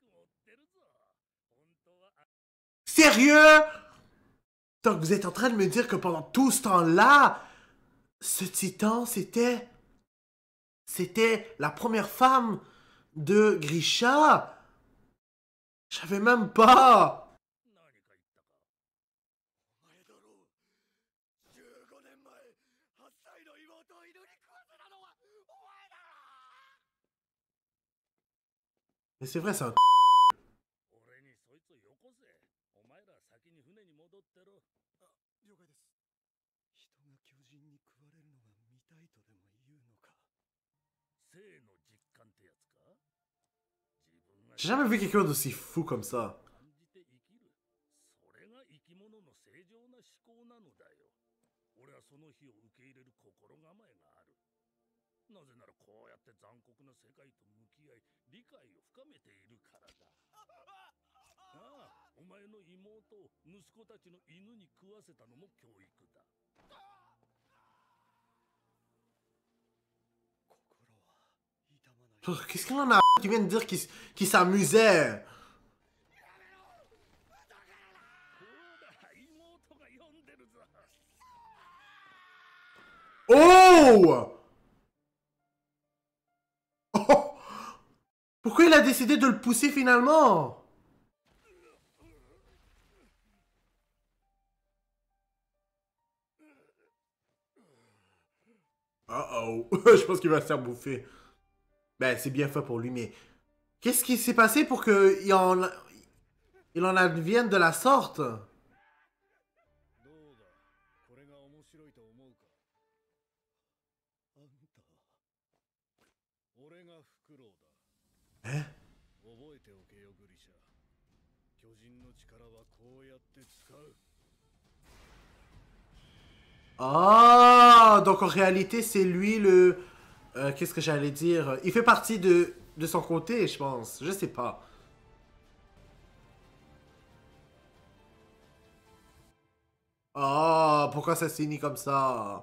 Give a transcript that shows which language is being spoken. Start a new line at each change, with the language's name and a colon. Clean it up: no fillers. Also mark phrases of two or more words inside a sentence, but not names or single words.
French: Sérieux? Donc vous êtes en train de me dire que pendant tout ce temps-là, ce titan, c'était la première femme de Grisha? Je savais même pas.
Japanese: お前だろう。15年前、8歳の妹を犬に食わせたのはお前だろう。
French: Mais c'est vrai, c'est un...
Japanese: 俺にそいつよこせ。お前ら先に船に戻ってろ。了解です。人が巨人に食われるのが見たいとでも言うのか。生の実感ってやつか。自分が
French: J'ai jamais vu quelqu'un d'aussi fou comme ça.
Japanese: 感じて生きる。それが生き物の正常な思考なのだよ。俺はその日を受け入れる心構えがある。なぜならこうやって残酷な世界と向き合い、理解を深めているからだ。ああ、お前の妹を息子たちの犬に食わせたのも教育だ。心は痛まない。
French: Qu'est-ce qu'il en a qui vient de dire qu'il s'amusait?
Japanese: ほら、妹が呼んでるぞ。 Oh! Oh!
French: Pourquoi il a décidé de le pousser finalement? Uh-oh. Je pense qu'il va se faire bouffer. Ben, c'est bien fait pour lui, mais... Qu'est-ce qui s'est passé pour qu'il en advienne de la sorte?
Japanese: どうだこれが面白いと思うかあんた。俺がフクロウだ
French: Hein?
Japanese: 覚えておけよグリシャ巨人の力はこうやって使う Ah!
French: Donc en réalité, c'est lui le... qu'est-ce que j'allais dire? Il fait partie de son côté, je pense. Je sais pas. Ah, pourquoi ça s'est mis comme ça?